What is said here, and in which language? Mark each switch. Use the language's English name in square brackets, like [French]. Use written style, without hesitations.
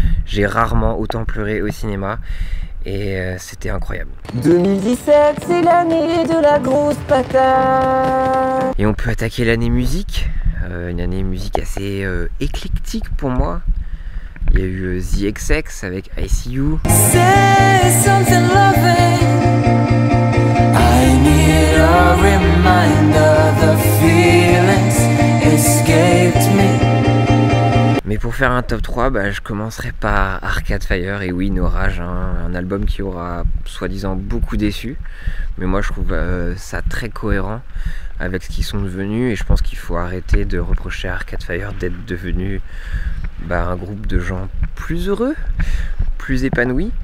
[French] J'ai rarement autant pleuré au cinéma. Et c'était incroyable. 2017, c'est l'année de la grosse patate. Et on peut attaquer l'année musique. Une année musique assez éclectique pour moi. Il y a eu The XX avec I See You. [English] Say something loving. I need a reminder, the feelings escaped me. [French] Mais pour faire un top 3, je commencerai par Arcade Fire, et oui, No Rage, hein, un album qui aura soi-disant beaucoup déçu. Mais moi je trouve ça très cohérent avec ce qu'ils sont devenus, et je pense qu'il faut arrêter de reprocher à Arcade Fire d'être devenu un groupe de gens plus heureux, plus épanouis.